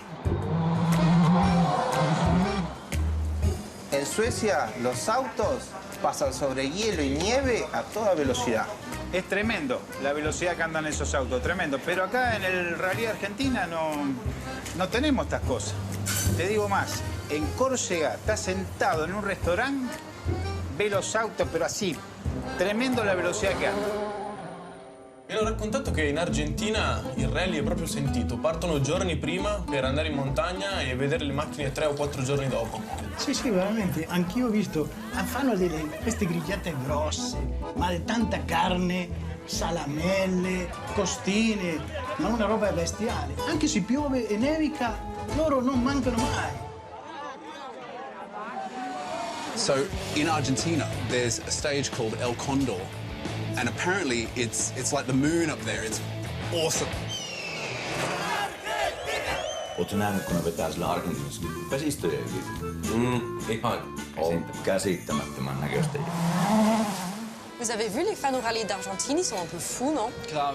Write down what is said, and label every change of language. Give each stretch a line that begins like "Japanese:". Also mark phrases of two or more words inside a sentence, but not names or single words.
Spanish: En Suecia, los autos pasan sobre hielo y nieve a toda velocidad. Es tremendo la velocidad que andan esos autos, tremendo. Pero acá en el Rally Argentina no tenemos estas cosas. Te digo más, en Córcega estás sentado en un restaurante, ve los autos, pero así, tremendo la velocidad
Italian: che hanno. Mi hanno raccontato che in Argentina il rally è proprio sentito. Partono giorni prima per andare in montagna e vedere le macchine 3 o 4 giorni dopo. Sì, sì, veramente. Anch'io ho visto. Fanno queste grigliate grosse, ma di tanta carne, salamelle, costine, ma una roba bestiale. Anche se piove e nevica, loro non mancano mai.
English: So in Argentina, there's a stage called El Condor, and apparently it's like the moon up there. It's awesome.
Finnish: Oletko nähnyt, kun ne vetää sillä Argentiinassa vesistöjä yli? On käsittämättömän näköistä.
French: Vous avez vu les fans au rallye d'Argentine, ils sont un peu fous, non? Grave.